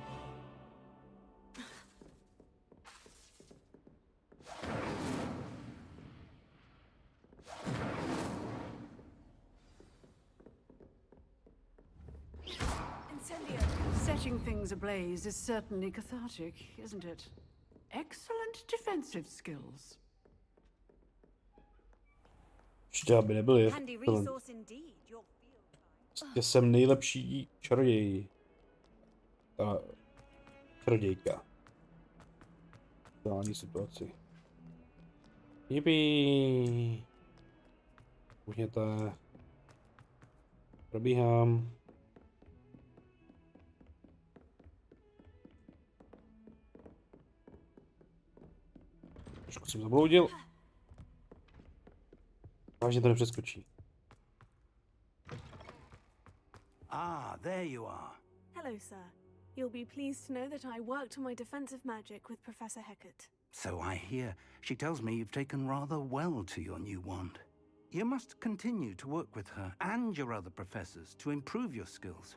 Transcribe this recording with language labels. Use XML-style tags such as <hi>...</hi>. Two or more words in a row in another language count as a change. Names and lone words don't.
<en>Incendio. Setting things ablaze is certainly cathartic, isn't it? Excellent defensive skills.</en> <cs>Ještě aby nebyli. Handy resource indeed. Your field guide. Já jsem nejlepší čaroděj. Čarodějka. V reální situaci. Jipi. Můžete. Probíhám. Trošku jsem zabloudil. Vážně to nepřeskočí.</cs> <en>Ah, there you are. Hello, sir. You'll be pleased to know that I worked on my defensive magic with Professor Hecat. So I hear. She tells me you've taken rather well to your new wand. You must continue to work with her and your other professors to improve your skills.</en>